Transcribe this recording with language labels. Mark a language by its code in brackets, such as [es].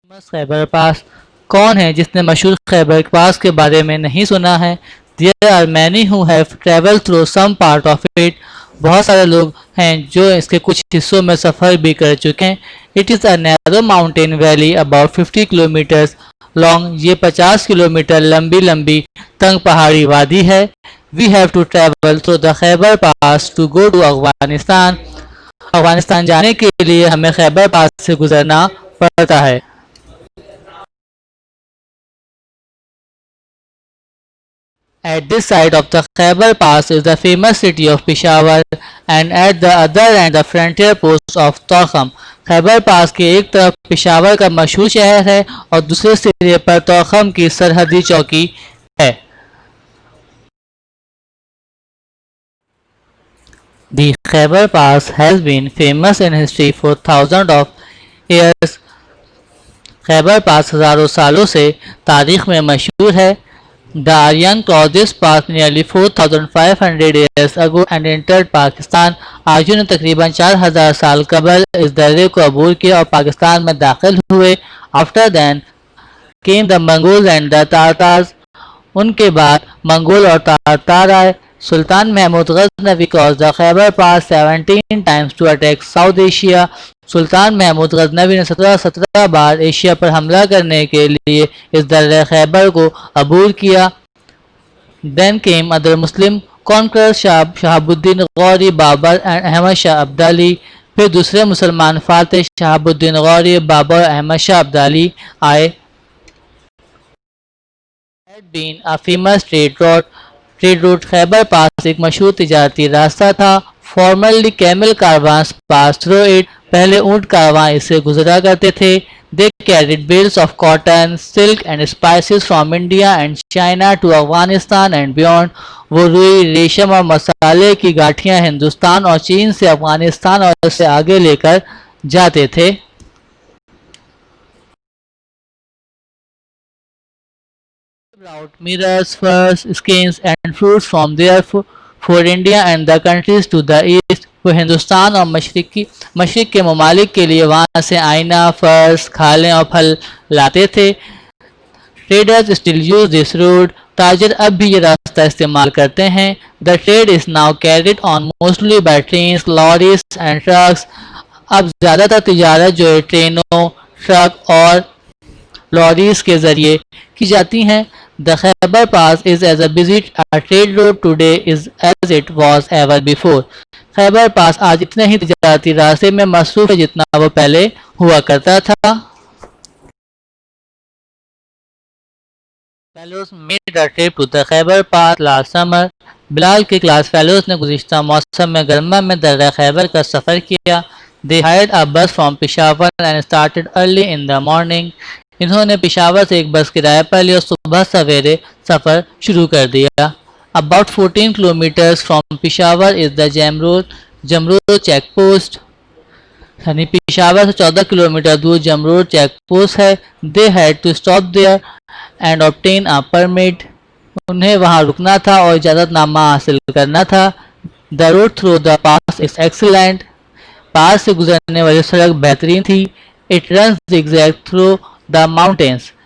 [hi] खैबर पास कौन है जिसने मशहूर खैबर पास के बारे में नहीं सुना है? [en] There are many who have traveled through some part of it. [hi] बहुत सारे लोग हैं जो इसके कुछ हिस्सों में सफ़र भी कर चुके हैं. [en] It is a narrow mountain valley about 50 kilometers long. [hi] ये 50 किलोमीटर लंबी लंबी तंग पहाड़ी वादी है. [en] We have to travel through the Khyber Pass to go to Afghanistan. [hi] Afghanistan जाने के लिए हमें खैबर पास से गुजरना पड़ता है. [en] At this side of the Khyber Pass is the famous city of Peshawar and at the other end the frontier post of Torkham. [hi] Khyber पास के एक तरफ पेशावर का मशहूर शहर है और दूसरे सिरे पर तोरखम की सरहदी चौकी है. [en] The Khyber Pass has been famous in history for thousands of years. [hi] Khyber पास हजारों सालों से तारीख में मशहूर है. [en] The Aryan crossed this pass nearly 4,500 years ago and entered Pakistan. [hi] आर्यों ने तकरीबन 4,000 साल कबल इस दर्रे को अबूर किया और पाकिस्तान में दाखिल हुए. [en] After then came the Mongols and the Tatars. [hi] उनके बाद मंगोल और तातार आए. [en] सुल्तान Mahmud Ghaznavi crossed the Khyber Pass 17 times to attack South Asia. [hi] सुल्तान महमूद गजनवी ने 17 बार एशिया पर हमला करने के लिए इस दर्रे खैबर को अबूर किया. [en] Then came other Muslim conquerors Shahabuddin Ghori, Babur and Ahmad Shah Abdali. [hi] फिर दूसरे मुसलमान फातेह शहाबुद्दीन गौरी, बाबर और अहमद शाह अब्दाली आए. [en] Had been a famous trade route. [hi] Khyber पास एक मशहूर तिजारती रास्ता था. [en] Formerly camel caravans passed through it. [hi] पहले ऊँट कारवां इससे गुजरा करते थे. [en] They carried bales of cotton, silk and spices from India and China to Afghanistan and beyond. [hi] वो रुई, रेशम और मसाले की गाठियाँ हिंदुस्तान और चीन से अफगानिस्तान और उससे आगे लेकर जाते थे. [en] Brought mirrors, furs, skins and fruits from there for India and the countries to the east. [hi] वो हिंदुस्तान और मशरिक के ममालिक के लिए वहाँ से आईना, फर्स, खालें और फल लाते थे. [en] Traders still use this route. [hi] ताजिर अब भी ये रास्ता इस्तेमाल करते हैं. [en] The trade is now carried on mostly by trains, lorries and trucks. [hi] अब ज़्यादातर तिजारत जो है ट्रेनों, ट्रक और लॉरीज के ज़रिए की जाती हैं. [en] The Khyber Pass is as busy a trade route today as it was ever before. [hi] Khyber पास आज इतने ही तिजारती रास्ते में मसरूफ है जितना वो पहले हुआ करता था. [en] Fellows made a trip to the Khyber Pass last summer. [hi] Bilal के क्लास फेलोज ने गुज़िश्ता मौसम में गर्मा में दर्रा खैबर का सफ़र किया. [en] They hired a bus from Peshawar and started early in the morning. [hi] इन्होंने पेशावर से एक बस किराए पर ली और सुबह सवेरे सफ़र शुरू कर दिया. [en] About 14 kilometers from Peshawar is the Jamrud check post. [hi] यानी पेशावर से 14 किलोमीटर दूर जमरूद चेक पोस्ट है. [en] They had to stop there and obtain a permit. [hi] उन्हें वहाँ रुकना था और इजाज़तनामा हासिल करना था. [en] The route through the pass is excellent. [hi] पास से गुजरने वाली सड़क बेहतरीन थी. [en] It runs zigzag through the mountains.